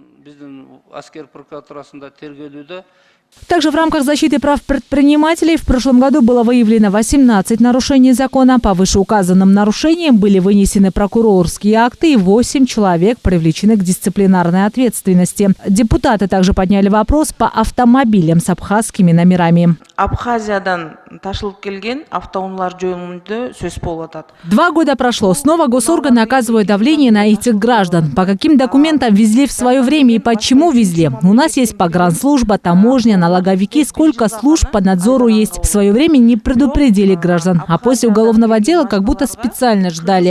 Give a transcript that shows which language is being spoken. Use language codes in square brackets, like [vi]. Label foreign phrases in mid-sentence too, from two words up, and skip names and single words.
[ru] Также в рамках защиты прав предпринимателей в прошлом году было выявлено 18 нарушений закона. По вышеуказанным нарушениям были вынесены прокурорские акты и 8 человек привлечены к дисциплинарной ответственности. Депутаты также подняли вопрос по автомобилям с абхазскими номерами. [ky] Абхазиядан ташылып келген автоунаалар жөнүндө сөз болуп атат. [ru] 2 года прошло. Снова госорганы оказывают давление на этих граждан. По каким документам везли в свое время и почему везли? У нас есть погранслужба, таможня, налоговики, сколько служб по надзору есть. В свое время не предупредили граждан, а после уголовного дела как будто специально ждали.